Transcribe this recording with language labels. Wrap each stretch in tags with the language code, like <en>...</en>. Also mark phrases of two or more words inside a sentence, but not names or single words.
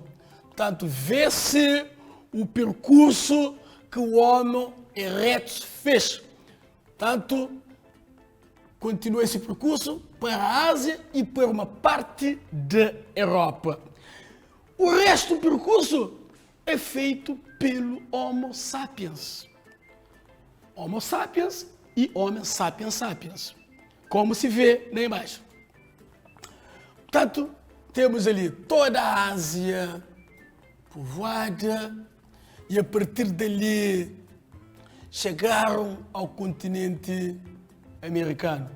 <pt>Portanto, vê-se o percurso que o Homo erectus fez. Portanto, continua esse percurso para a Ásia e para uma parte da Europa. O resto do percurso é feito pelo Homo sapiens. Homo sapiens e Homo sapiens sapiens, como se vê na imagem. Portanto, temos ali toda a Ásia povoada e a partir dali chegaram ao continente americano.</pt>